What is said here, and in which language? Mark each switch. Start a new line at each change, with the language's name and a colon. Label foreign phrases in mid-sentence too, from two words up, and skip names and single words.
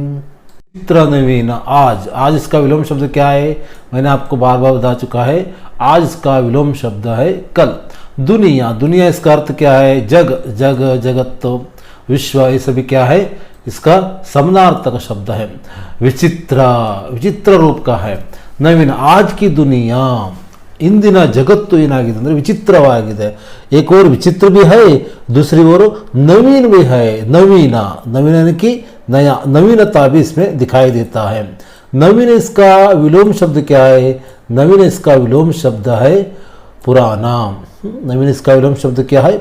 Hindi: विचित्र नवीन, आज इसका विलोम शब्द क्या है? मैंने आपको बार बार बता चुका है। आज इसका विलोम शब्द है कल। दुनिया इसका अर्थ क्या है? जगत विश्व, ये सभी क्या है? इसका समानार्थक शब्द है।
Kannada: ವಿಚಿತ್ರ ರೂಪ
Hindi: का है। ನವೀನ, आज की दुनिया,
Kannada: ಇಂದಿನ ಜಗತ್ತು ಏನಾಗಿದೆ ಅಂದರೆ ವಿಚಿತ್ರವಾಗಿದೆ।
Hindi: एक और विचित्र भी है, दूसरी ओर नवीन भी है। नवीन यानी कि नया, नवीनता भी इसमें दिखाई देता है। नवीन इसका विलोम शब्द क्या है? नवीन इसका विलोम शब्द है पुराना। नवीन इसका विलोम शब्द क्या है?